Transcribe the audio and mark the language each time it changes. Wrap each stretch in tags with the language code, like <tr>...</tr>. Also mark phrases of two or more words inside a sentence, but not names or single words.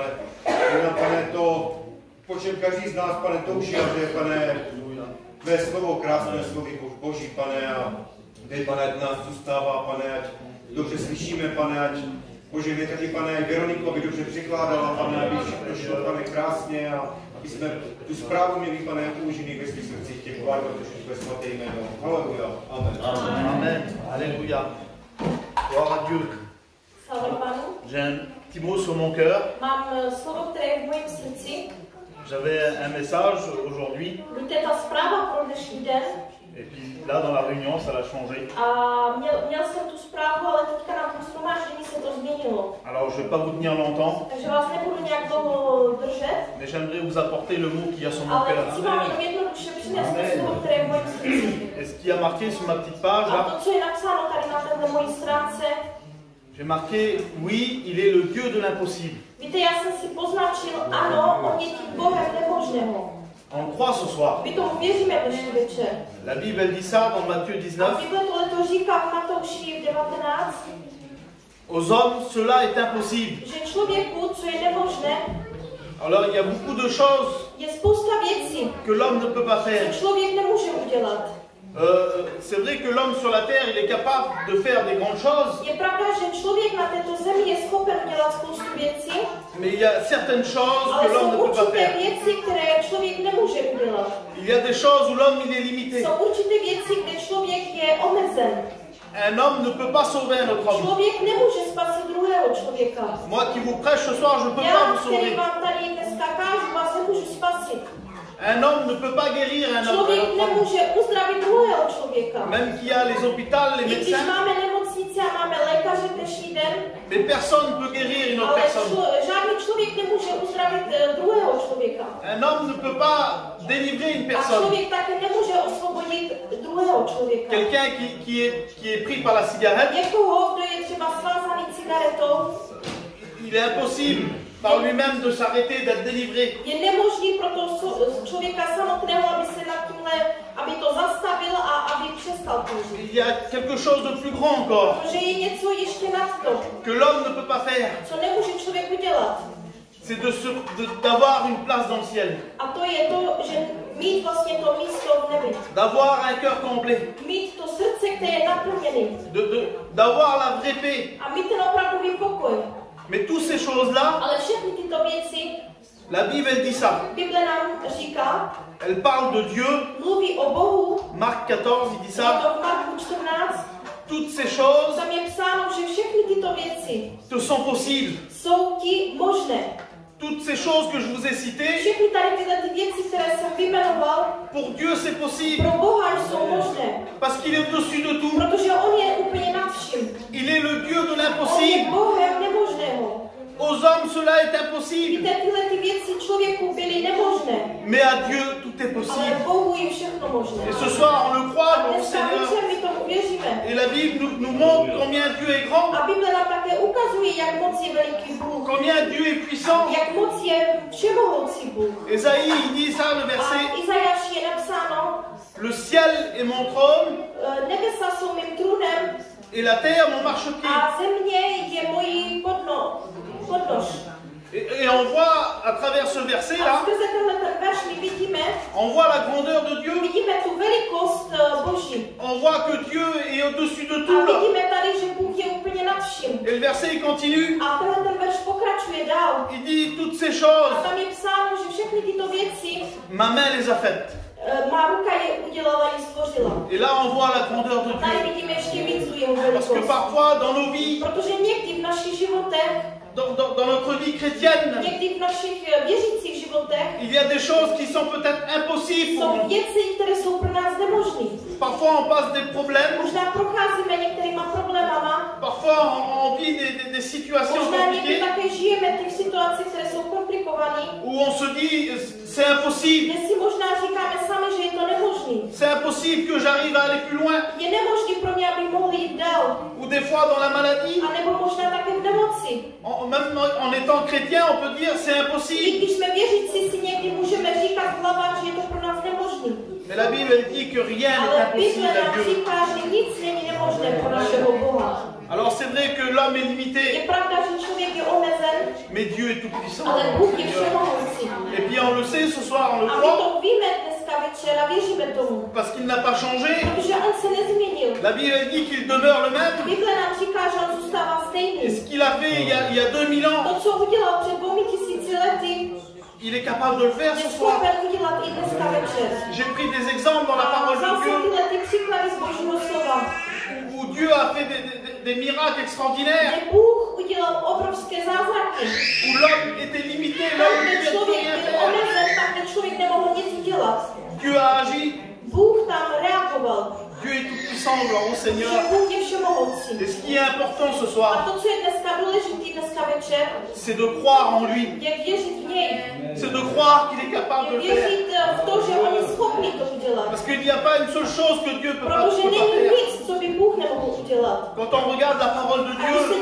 <cs>Pane, to, po čem každý z nás, Pane, touží, a že, Pane, tvé slovo, krásné slovy Boží, Pane, a kde, Pane, ať nás zůstává, Pane, ať dobře slyšíme, Pane, ať Bože, mě taky, Pane, Veroniku, aby dobře překládala, Pane, aby všechno šlo, Pane, krásně a aby jsme tu zprávu měli, Pane, uložený ve svých srdcích, těch chválíme, protože tvé svaté jméno. Haleluja. Amen.</cs> <fr>Amen. Amen. Alléluia. Gloire à Dieu.</fr> <cs>Sláva Pánu.</cs> <fr>J'ai un petit mot sur mon cœur.</fr> <cs>Mám slovo, které je v mém srdci.</cs> <fr>J'avais un message aujourd'hui.</fr> <cs>Buďte ta zpráva pro dnešní den.</cs> <fr>Et puis là, dans la réunion, ça l'a changé.</fr> <cs>A měl jsem tu zprávu, ale teďka na tom shromáždění se to změnilo.</cs> <fr>Alors, je ne vais pas vous tenir longtemps.</fr> <cs>Takže vás nebudu nějak dlouho držet.</cs> <fr>Mais j'aimerais vous apporter le mot qui a sur mon</fr> <cs>Ale</cs> <fr>cœur.</fr> <cs>chci vám jenom jednoduše přinést to slovo, které je v mém srdci.</cs> <fr>Et ce qui a marqué sur ma petite page,</fr> <cs>A</cs> <fr>là,</fr> <cs>to, co je napsáno tady na této mojí stránce,</cs> <fr>j'ai marqué, oui, il est le Dieu de l'impossible.</fr> <cs>víte, já jsem si poznačil, ano, on je tím Bohem nemožného.</cs> <fr>On croit ce soir.</fr> <cs>My tomu věříme dnešní večer.</cs> <fr>La Bible elle dit ça dans Matthieu</fr> <cs>A</cs> <fr>19.</fr> <cs>Bible tohleto říká v Matouši 19,</cs> <fr>Aux hommes, cela est impossible.</fr> <cs>že člověku, co je nemožné,</cs> <fr>Alors, il y a beaucoup de choses</fr> <cs>je spousta věcí,</cs> <fr>que l'homme ne peut pas faire.</fr> <cs>co člověk nemůže udělat.</cs> <fr>C'est vrai que l'homme sur la terre, il est capable de faire des grandes choses,</fr> <cs>Je pravda, že člověk na této zemi je schopen udělat spoustu věcí,</cs> <fr>mais il y a certaines choses</fr> <cs>ale</cs> <fr>que l'homme ne</fr> <cs>jsou</cs> <fr>peut pas</fr> <cs>určité</cs> <fr>faire.</fr> <cs>věci, které člověk nemůže udělat.</cs> <fr>Il y a des choses où l'homme il est limité.</fr> <cs>Jsou určité věci, kde člověk je omezen.</cs> <fr>Un homme ne peut pas sauver un autre homme.</fr> <cs>Člověk nemůže spasit druhého člověka.</cs> <fr>Moi qui vous prêche ce soir, je ne peux pas</fr> <cs>Já,</cs> <fr>vous</fr> <cs>který</cs> <fr>sauver.</fr> <cs>vám tady dneska kážu, vás nemůžu spasit.</cs> <fr>Un homme ne peut pas guérir un autre</fr> <cs>Člověk</cs> <fr>homme.</fr> <cs>nemůže uzdravit druhého člověka.</cs> <fr>Même qu'il y a les hôpitaux, les</fr> <cs>I když</cs> <fr>médecins,</fr> <cs>máme nemocnice a máme lékaře dnešní den,</cs> <fr>mais personne ne peut guérir une autre</fr> <cs>ale</cs> <fr>personne.</fr> <cs>žádný člověk nemůže uzdravit druhého člověka.</cs> <fr>Un homme ne peut pas délivrer une</fr> <cs>A</cs> <fr>personne.</fr> <cs>člověk také nemůže osvobodit druhého člověka.</cs> <fr>Quelqu'un qui est pris par la cigarette,</fr> <cs>Někoho, kdo je třeba svázaný cigaretou,</cs> <fr>il est impossible par lui-même de s'arrêter, d'être délivré.</fr> <cs>je nemožný pro toho člověka samotného, aby se nad tímhle, aby to zastavil a aby přestal kouřit.</cs> <fr>Il y a quelque chose de plus grand encore</fr> <cs>Protože je něco ještě nad to,</cs> <fr>que l'homme ne peut pas faire.</fr> <cs>co nemůže člověk udělat.</cs> <fr>C'est d'avoir une place dans le ciel.</fr> <cs>A to je to, že mít vlastně to místo v nebi.</cs> <fr>D'avoir un cœur complet.</fr> <cs>Mít to srdce, které je naplněné.</cs> <fr>D'avoir la vraie paix.</fr> <cs>A mít ten opravdový pokoj.</cs> <fr>Mais toutes ces choses-là,</fr> <cs>Ale všechny tyto věci,</cs> <fr>la Bible elle dit ça.</fr> <cs>Bible nám říká,</cs> <fr>Elle parle de Dieu.</fr> <cs>mluví o Bohu.</cs> <fr>Marc 14, il dit</fr> <cs>Je</cs> <fr>ça.</fr> <cs>to v Marku 14.</cs> <fr>Toutes ces choses</fr> <cs>Tam je psáno, že všechny tyto věci</cs> <fr>te sont possibles.</fr> <cs>jsou ti možné.</cs> <fr>Toutes ces choses que je vous ai citées,</fr> <cs>Všechny tady tyhle ty věci, které jsem vyjmenoval,</cs> <fr>pour Dieu c'est possible.</fr> <cs>pro Boha jsou možné.</cs> <fr>Parce qu'il est au-dessus de tout.</fr> <cs>Protože on je úplně nad vším.</cs> <fr>Il est le Dieu de</fr> <cs>On je</cs> <fr>l'impossible.</fr> <cs>Bohem nemožného.</cs> <fr>Aux hommes cela est impossible.</fr> <cs>Víte, tyhle ty věci člověku byly nemožné.</cs> <fr>Mais à Dieu tout est</fr> <cs>Ale</cs> <fr>possible.</fr> <cs>Bohu je všechno možné.</cs> <fr>Et ce soir, on le croit,</fr> <cs>A</cs> <fr>mon</fr> <cs>dneska</cs> <fr>Seigneur.</fr> <cs>večer my tomu věříme.</cs> <fr>Et la Bible nous montre combien Dieu est grand,</fr> <cs>A Bible nám také ukazuje, jak moc je veliký Bůh.</cs> <fr>combien Dieu est puissant.</fr> <cs>Jak moc je všemohoucí Bůh.</cs> <fr>Esaïe, il dit ça, le</fr> <cs>A</cs> <fr>verset.</fr> <cs>v Izajáši je napsáno,</cs> <fr>Le ciel est mon trône</fr> <cs>nebesa jsou mým trůnem</cs> <fr>et la terre mon marchepied.</fr> <cs>a země je mojí podnož.</cs> <fr>Et on voit à travers ce verset</fr> <cs>A</cs> <fr>là,</fr> <cs>skrze tenhle ten verš my vidíme,</cs> <fr>on voit la grandeur de Dieu.</fr> <cs>vidíme tu velikost Boží.</cs> <fr>On voit que Dieu est au-dessus de</fr> <cs>A</cs> <fr>tout là.</fr> <cs>vidíme tady, že Bůh je úplně nad vším.</cs> <fr>Et le verset il continue.</fr> <cs>A tenhle ten verš pokračuje dál.</cs> <fr>Il dit toutes ces</fr> <cs>A</cs> <fr>choses,</fr> <cs>tam je psáno, že všechny tyto věci</cs> <fr>ma main les a faites.</fr> <cs>má ruka je udělala, ji stvořila.</cs> <fr>Et là on voit la grandeur de</fr> <cs>Tady</cs> <fr>Dieu.</fr> <cs>vidíme ještě víc tu jeho</cs> <fr>Parce que</fr> <cs>velikost.</cs> <fr>parfois dans nos vies,</fr> <cs>Protože někdy v našich životech,</cs> <fr>dans notre vie chrétienne,</fr> <cs>někdy v našich věřících životech</cs> <fr>il y a des choses qui sont peut-être impossibles pour</fr> <cs>jsou</cs> <fr>nous.</fr> <cs>věci, které jsou pro nás nemožné.</cs> <fr>Parfois on passe des problèmes,</fr> <cs>Možná procházíme některýma problémama,</cs> <fr>parfois on vit des situations</fr> <cs>možná někdy</cs> <fr>compliquées</fr> <cs>také žijeme v situacích, které jsou komplikované,</cs> <fr>où on se dit c'est impossible,</fr> <cs>kde si možná říkáme sami, že je to nemožné.</cs> <fr>c'est impossible que j'arrive à aller plus loin.</fr> <cs>Je nemožné pro mě, aby mohli jít dál.</cs> <fr>Ou des fois dans la maladie,</fr> <cs>A nebo možná také v nemoci.</cs> <fr>même en étant chrétien, on peut dire c'est</fr> <cs>I</cs> <fr>impossible.</fr> <cs>když jsme věřící, si někdy můžeme říkat v hlavách, že je to pro nás nemožné.</cs> <fr>Mais la Bible elle dit que rien n'est</fr> <cs>Ale</cs> <fr>impossible</fr> <cs>Bible</cs> <fr>à</fr> <cs>nám</cs> <fr>Dieu.</fr> <cs>říká, že nic není nemožné pro našeho Boha.</cs> <fr>Alors c'est vrai que l'homme est</fr> <cs>Je</cs> <fr>limité,</fr> <cs>pravda, že člověk je omezen,</cs> <fr>mais Dieu est tout puissant.</fr> <cs>ale Bůh je všemohoucí.</cs> <fr>Et puis on le sait ce soir, on le</fr> <cs>A my</cs> <fr>croit,</fr> <cs>to víme dneska večer a věříme tomu.</cs> <fr>parce qu'il n'a pas changé.</fr> <cs>Protože on se nezměnil.</cs> <fr>La Bible elle dit qu'il demeure le même.</fr> <cs>Bible nám říká, že on zůstává</cs> <fr>Et</fr> <cs>stejný.</cs> <fr>ce qu'il a fait il y a 2000 ans,</fr> <cs>To, co udělal před 2000 lety,</cs> <fr>il est capable de le faire</fr> <cs>je</cs> <fr>ce soir.</fr> <cs>schopen udělat i dneska večer.</cs> <fr>J'ai pris des exemples dans la</fr> <cs>A</cs> <fr>parole</fr> <cs>vzal</cs> <fr>de</fr> <cs>jsem</cs> <fr>Dieu</fr> <cs>tyhle ty příklady z Božího slova,</cs> <fr>où Dieu a fait des miracles extraordinaires,</fr> <cs>kde Bůh udělal obrovské zázraky.</cs> <fr>où l'homme était limité,</fr> <cs>Tam,</cs> <fr>l'homme ne</fr> <cs>kde</cs> <fr>pouvait</fr> <cs>člověk</cs> <fr>rien</fr> <cs>byl</cs> <fr>faire.</fr> <cs>omezen, tam, kde člověk nemohl nic udělat.</cs> <fr>Dieu a agi.</fr> <cs>Bůh tam reagoval.</cs> <fr>Dieu est tout puissant, gloire au</fr> <cs>Že</cs> <fr>Seigneur.</fr> <cs>Bůh je všemohoucí.</cs> <fr>Et ce qui est important ce</fr> <cs>A</cs> <fr>soir,</fr> <cs>to, co je dneska důležitý, dneska večer,</cs> <fr>c'est de croire en lui.</fr> <cs>je věřit v něj.</cs> <fr>C'est de croire qu'il est capable de</fr> <cs>Je</cs> <fr>le faire.</fr> <cs>věřit v to, že on je schopný to udělat.</cs> <fr>Parce qu'il n'y a pas une seule chose que Dieu ne peut pas</fr> <cs>Protože není</cs> <fr>faire.</fr> <cs>nic, co by Bůh nemohl udělat.</cs> <fr>Quand on regarde la parole de</fr> <cs>A když se</cs>